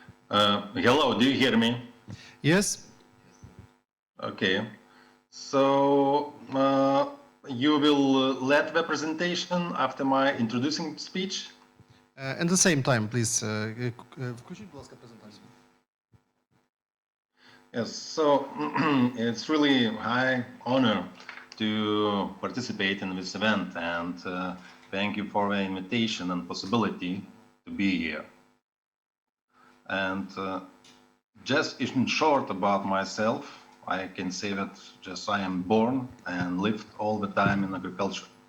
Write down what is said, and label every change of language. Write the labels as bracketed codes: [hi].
[en] Hello, do you hear me? Yes. Okay. So you will lead the presentation after my introducing speech? And the same time, please. [uk] Включіть, будь ласка, презентацію. [en] Yes, so it's really high honor to participate in this event, and thank you for the invitation and possibility to be here. And just in short about myself, I can say that just I am born and lived all the time in agriculture.